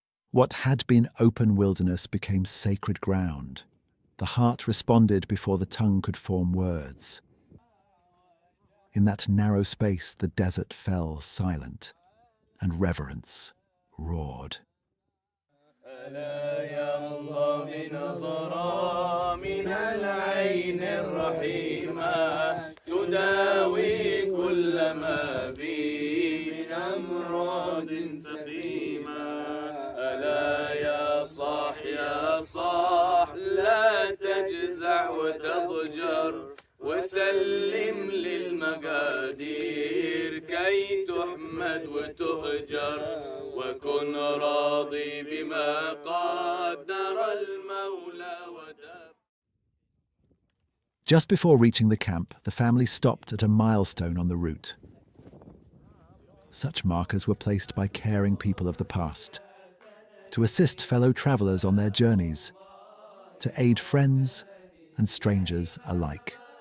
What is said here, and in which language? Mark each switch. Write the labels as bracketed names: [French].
[English] What had been open wilderness became sacred ground. The heart responded before the tongue could form words. In that narrow space, the desert fell silent, and reverence roared. [Arabic] ألا يرضى بنظرة من العين الرحيمة تداوي كل ما بي من أمراض سقيمة ألا يا صاح لا تجزع وتضجر وسلم للمقادير كي تحمد وتؤجر وكن راضي بما قدر المولى ودبر. [English] Just before reaching the camp, the family stopped at a milestone on the route. Such markers were placed by caring people of the past, to assist fellow travelers on their journeys, to aid friends and strangers alike.